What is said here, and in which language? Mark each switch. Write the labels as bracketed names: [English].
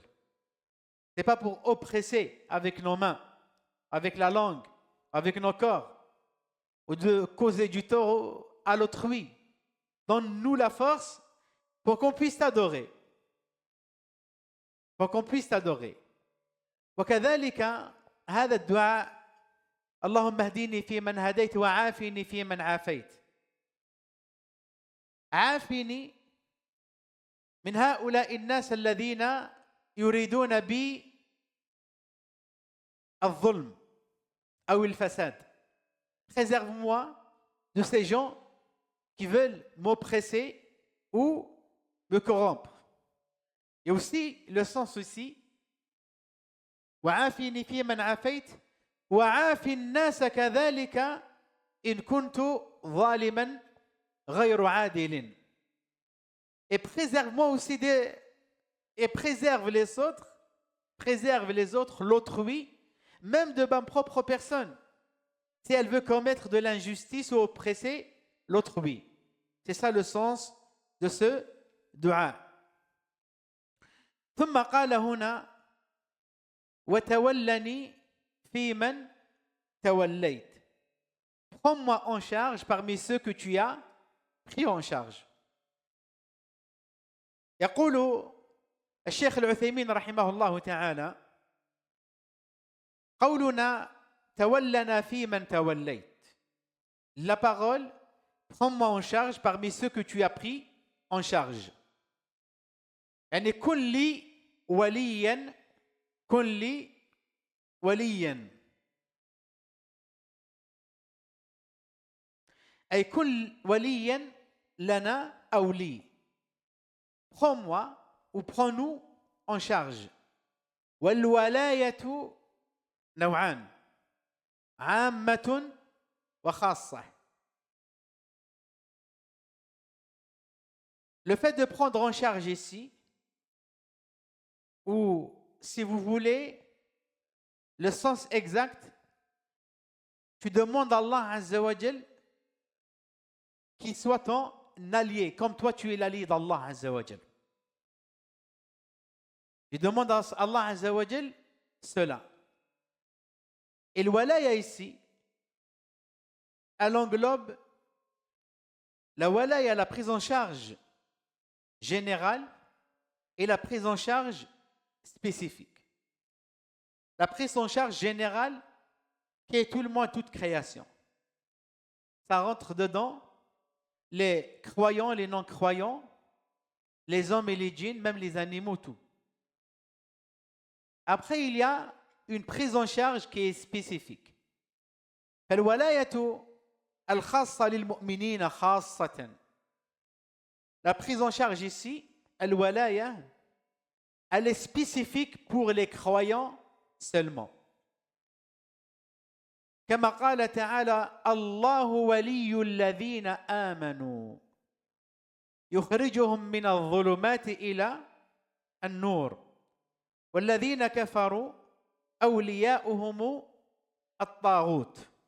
[French] Ce n'est pas pour oppresser avec nos mains, avec la langue, avec nos corps, ou de causer du tort à l'autrui. Donne-nous la force pour qu'on puisse t'adorer. Pour qu'on puisse t'adorer. [Arabic] وكذلك هذا الدعاء اللهم اهدني فيمن هديت وعافني فيمن عافيت. عافني من هؤلاء الناس الذين يريدون بي الظلم أو الفساد. [French] Préserve-moi de ces gens qui veulent m'oppresser ou me corrompre. Et aussi le sens aussi [Arabic] وعافني فيمن عافيت وعافي الناس كذلك إن كنت ظالما غير عادل. [French] Et préserve-moi aussi et préserve les autres, l'autrui, même de ma propre personne, si elle veut commettre de l'injustice ou oppresser l'autrui. C'est ça le sens de ce dua. [Arabic] ثم قال هنا وتولني في من توليت. [French] Prends-moi en charge parmi ceux que tu as pris en charge. [Arabic] يقول الشيخ العثيمين رحمه الله تعالى قولنا تولنا في من توليت. [French] La parole prends-moi en charge parmi ceux que tu as pris en charge. [Arabic] يعني كن لي وليا كن لي وليا أي كن وليا لنا أو لي. [French] Prends-moi ou prends-nous en charge. [Arabic] والولاية نوعان عامة وخاصة. [French] Le fait de prendre en charge ici, ou si vous voulez, le sens exact, tu demandes à Allah Azza wa Jal qu'il soit ton allié, comme toi tu es l'allié d'Allah Azza wa Jal. Tu demandes à Allah Azza wa Jal cela. Et le walaya ici, elle englobe la walaya, la prise en charge générale et la prise en charge spécifique. La prise en charge générale qui est tout le monde, toute création. Ça rentre dedans les croyants, les non-croyants, les hommes et les djinns, même les animaux, tout. Après, il y a une prise en charge qui est spécifique. [Arabic] فالولاية الخاصة للمؤمنين خاصة. [French] La prise en charge ici, الولاية, elle est spécifique pour les croyants seulement. [Arabic] كما قال تعالى الله ولي الذين آمنوا يخرجهم من الظلمات إلى النور والذين كفروا أولياؤهم الطاغوت.